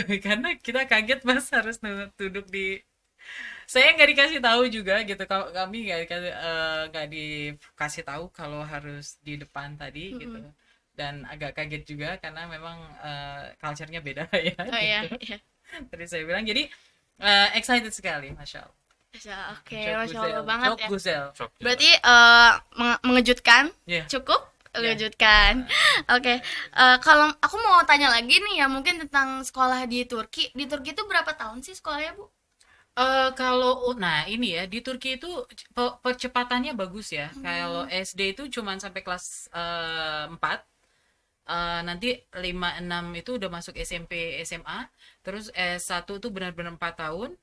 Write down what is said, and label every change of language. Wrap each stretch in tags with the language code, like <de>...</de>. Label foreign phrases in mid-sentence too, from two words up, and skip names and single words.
<id>Karena kita kaget pas harus duduk di, saya nggak dikasih tahu juga gitu. Kami nggak dikasih tahu kalau harus di depan tadi gitu. Dan agak kaget juga karena memang culture-nya beda ya. Oh iya, gitu. iya. Tadi saya bilang jadi excited sekali,</id> <ar>masya Allah.</ar> <id>Oke,</id> <ar>Masya Allah</ar> <id>banget</id> <tr>Çok</tr> <id>ya.</id> <tr>güzel. Çok güzel.</tr> <id>Berarti mengejutkan, Iya. cukup, Mengejutkan. Oke, kalau aku mau tanya lagi nih ya, mungkin tentang sekolah di Turki. Di Turki itu berapa tahun sih sekolahnya, Bu? Nah ini ya di Turki itu percepatannya bagus ya. Kalau SD itu cuman sampai kelas 4, nanti 5 6 itu udah masuk SMP SMA, terus S1 tuh benar-benar 4 tahun.</id>